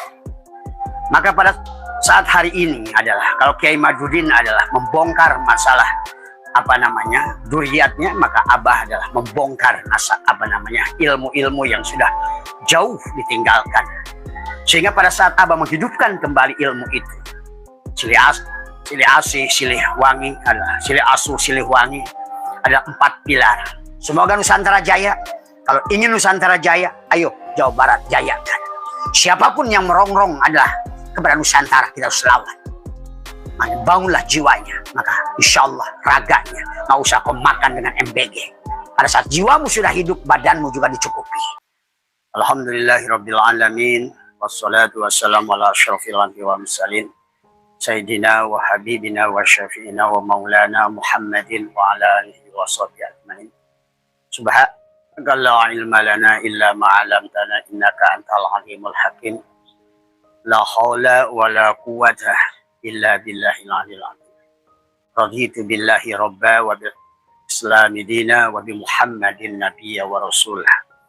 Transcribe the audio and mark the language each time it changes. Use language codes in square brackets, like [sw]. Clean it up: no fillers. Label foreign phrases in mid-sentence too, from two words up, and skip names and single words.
[id] Maka pada saat hari ini adalah, kalau Kiai Madudin adalah membongkar masalah duriyatnya, maka Abah adalah membongkar ilmu-ilmu yang sudah jauh ditinggalkan. Sehingga pada saat Abah menghidupkan kembali ilmu itu, [su] silih asih, silih wangi adalah silih asuh, silih wangi, [id] ada 4 pilar. Semoga Nusantara jaya. Kalau ingin Nusantara jaya, ayo Jawa Barat jayakan. Siapapun yang merongrong adalah kepada Nusantara, kita harus lawan. Maka bangunlah jiwanya, maka [ar] إن شاء الله [id] raganya nggak usah kau makan dengan MBG. Pada saat jiwamu sudah hidup, badanmu juga dicukupi. [ar] الحمد لله رب العالمين. والصلاة والسلام على أشرف الأنبياء والمرسلين سيدنا وحبيبنا وشفيعنا ومولانا محمد وعلى آله وصحبه أجمعين. سبحانك لا علم لنا إلا ما علمتنا إنك أنت العليم الحكيم. لا حول ولا قوة إلا بالله العلي العظيم. رضيت بالله ربا وبالإسلام دينا وبمحمد نبيا ورسوله.